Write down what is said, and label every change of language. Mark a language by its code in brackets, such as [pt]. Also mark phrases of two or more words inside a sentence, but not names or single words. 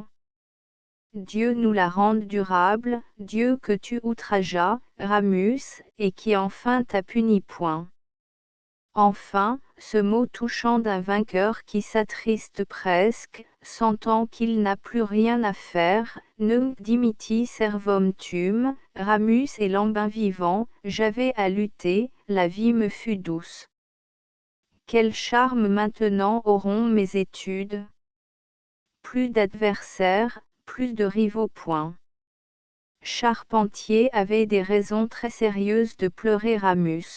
[fr] Dieu nous la rende durable, Dieu que tu outrageas, Ramus, et qui enfin t'a puni. Enfin, ce mot touchant d'un vainqueur qui s'attriste presque, sentant qu'il n'a plus rien à faire, [la] nunc dimiti servum tuum, [fr] Ramus et Lambin vivant, j'avais à lutter, la vie me fut douce. Quel charme maintenant auront mes études? Plus d'adversaires, plus de rivaux. Charpentier avait des raisons très sérieuses de pleurer Ramus.